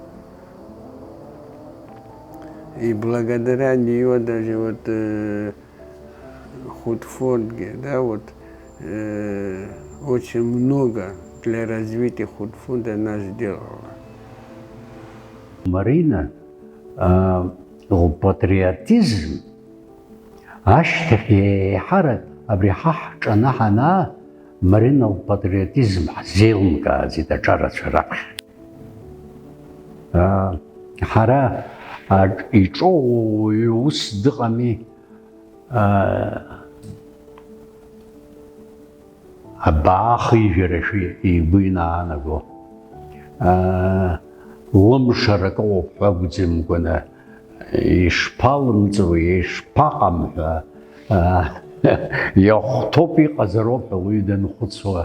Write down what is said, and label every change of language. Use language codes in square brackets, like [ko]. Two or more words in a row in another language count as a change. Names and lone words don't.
[ru] И благодаря нее даже вот худфонде, да, вот очень много для развития худфонда она сделала. Марина, патриотизм, [ab] ашьҭахь ҳарак абри ҳаҳҿанаҳанаа Марина лпатриотизм ҳзеилымкааӡеит аҿарацәа раԥхьа. Ҳара иҿоуи ус дыҟами, абаахижәарашәа игәы инаанаго, лымшарак ыҟоуп ҳәа акәӡамкәаны, ишԥалымҵуеи, ишԥаҟам ҳәа иахәҭоуп иҟазароуп ҳәа уаҩы данхәыцуа.